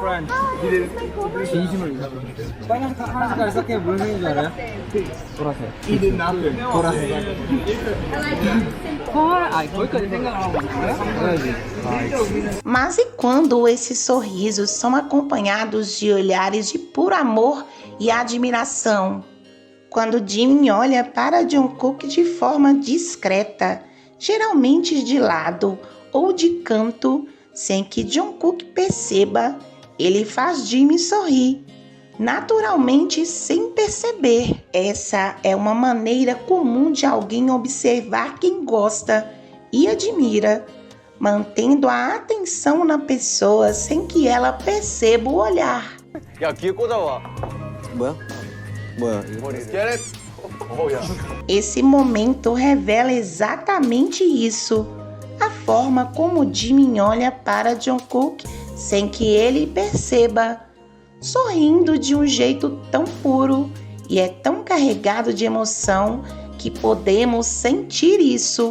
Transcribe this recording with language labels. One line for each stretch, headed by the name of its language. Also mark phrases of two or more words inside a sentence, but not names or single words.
Korean: 진심을 빨간 색깔 섞여 무슨 색인 줄 알아요? 보라색. 보라색. 거기까지 생각을 하고 있어요?
Portuguese: Mas e quando esses sorrisos são acompanhados de olhares de puro amor e admiração? Quando Jimin olha para Jungkook de forma discreta, geralmente de lado ou de canto, sem que Jungkook perceba, ele faz Jimin sorrir. naturalmente sem perceber. Essa é uma maneira comum de alguém observar quem gosta e admira, mantendo a atenção na pessoa sem que ela perceba o olhar.
Korean: 야, 귀에 꽂아봐. 뭐야? 뭐야? 이거?
English: Get it? Oh, yeah.
Portuguese: Esse momento revela exatamente isso, a forma como Jimin olha para Jungkook sem que ele perceba, sorrindo de um jeito tão puro e é tão carregado de emoção que podemos sentir isso.